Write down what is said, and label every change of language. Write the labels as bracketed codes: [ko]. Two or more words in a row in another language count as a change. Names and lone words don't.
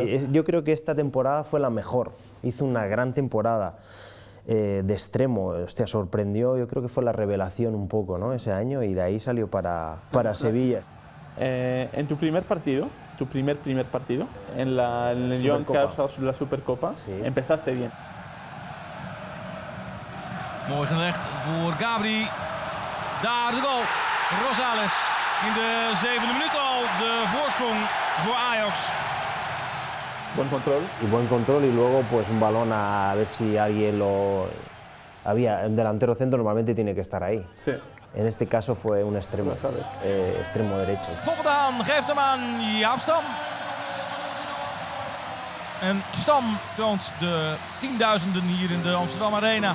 [es] Yo creo que esta temporada fue la mejor, hizo una gran temporada. De extremo, hostia, sorprendió, yo creo que fue la revelación un poco, ¿no? Ese año, y de ahí salió para Sevilla. En tu primer partido, primer partido, en el Johan Cruijff, la Supercopa, sí. Empezaste bien. [nl] Mooi gelegd voor Gabri. Daar de goal. Rosales in de 7e minuut al de voorsprong voor Ajax. [es] Buen control. Y buen control y luego pues un balón a ver si alguien lo... Un delantero centro normalmente tiene que estar ahí. Sí. En este caso fue un extremo, extremo derecho. [nl] Volendam geeft hem aan Jaap Stam. En Stam toont de tienduizenden hier in de Amsterdam Arena.